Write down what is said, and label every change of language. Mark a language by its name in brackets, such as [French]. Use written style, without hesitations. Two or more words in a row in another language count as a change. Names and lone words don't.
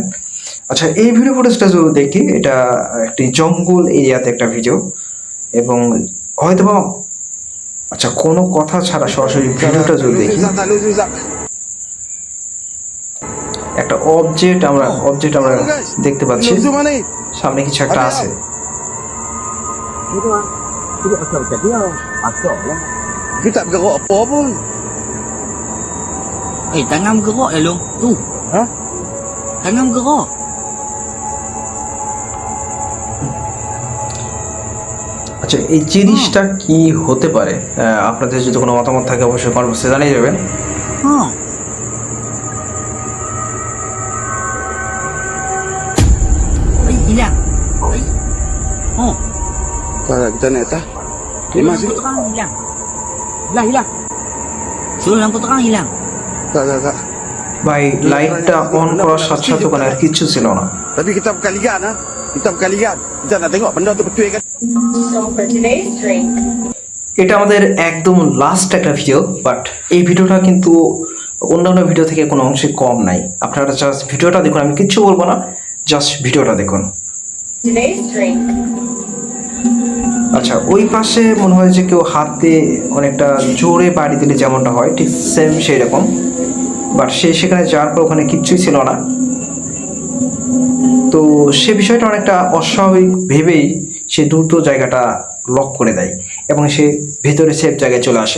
[Bangla] আচ্ছা, এই ভিডিও ফুটেজটা যদি দেখি, এটা একটি জঙ্গল এরিয়াতে একটা ভিডিও, এবং হয়তোবা আচ্ছা কোনো কথা ছাড়া সরাসরি ভিডিওটা যদি দেখি, একটা অবজেক্ট আমরা দেখতে পাচ্ছি, সামনে কিছু একটা আছে। [Malay] Kita bergerak apa pun. Tangan bergerak ya Long. Tu. Ha? Tangan bergerak. [Bangla] আচ্ছা, এই জিনিসটা কি হতে পারে? আপনাদের যদি কোনো মতামত থাকে অবশ্যই কমেন্ট বক্সে জানিয়ে যাবেন। [Malay] Ha. Hilang. Oh. Kalau kita naik atas. Lampu terang hilang. Hilang. Suruh lampu terang hilang. Tak. [Bangla] ভাই, লাইটটা অন করার সাথে সাথে ওখানে আর কিচ্ছু ছিল না। [Malay] Tapi kita bukan lihat ha. Kita bukan lihat. Kita nak tengok benda tu betul kan. [English] So for today's drink, [Bangla] এটা আমাদের একদম লাস্ট একটা ভিডিও, বাট এই ভিডিওটা কিন্তু অন্যান্য ভিডিও থেকে কোনো অংশে কম নাই। আপনারা জাস্ট ভিডিওটা দেখুন, আমি কিচ্ছু বলবো না, জাস্ট ভিডিওটা দেখুন। [English] today's drink, [Bangla] আচ্ছা, ওই পাশে মনে হয় যে কেউ হাতে অনেকটা জোরে বাড়ি দিলে যেমনটা হয়, ঠিক সেম সেই রকম, বাট সেখানে যাওয়ার পর ওখানে কিচ্ছুই ছিল না। তো সে বিষয়টা অনেকটা অস্বাভাবিক ভেবেই সে দ্রুত জায়গাটা লক করে দেয় এবং সে ভেতরে সেফ জায়গায় চলে আসে।